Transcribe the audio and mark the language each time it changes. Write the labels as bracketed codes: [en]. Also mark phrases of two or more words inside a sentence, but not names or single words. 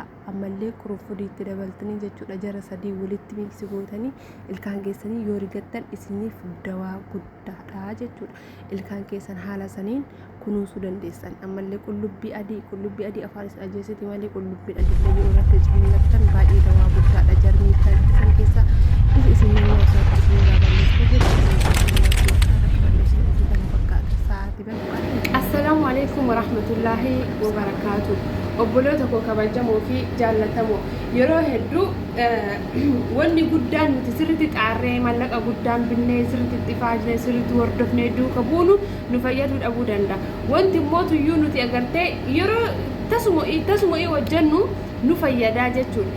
[om] Ammallee qurunfudiitti dabaltanii jechuudha. Jara sadii walitti miiksi gootanii ilkaan keessanii yoo rigattan isiniif dawaa guddaadha jechuudha. Ilkaan keessan haala saniin kunuunsuu dandeessan. Ammallee qullubbii adii afaan isin ajjeesiti malee qullubbii adii yoo irratti ciniinnattan baay'ee dawaa guddaadha. Jarmii kan keessa isin [ar] السلام عليكم ورحمة الله وبركاته. [om] Obboloota koo kabajamoo fi jaallatamoo yeroo hedduu wanni guddaan nuti sirriitti xaarree mallaqa guddaan binnee sirriitti faajnee sirriitti hordofnee duuka buunu nu fayyaduu dhabuu danda'a. Wanti mootuyyuu nuti agartee yeroo tasuma wajjannu nu fayyadaa jechuudha.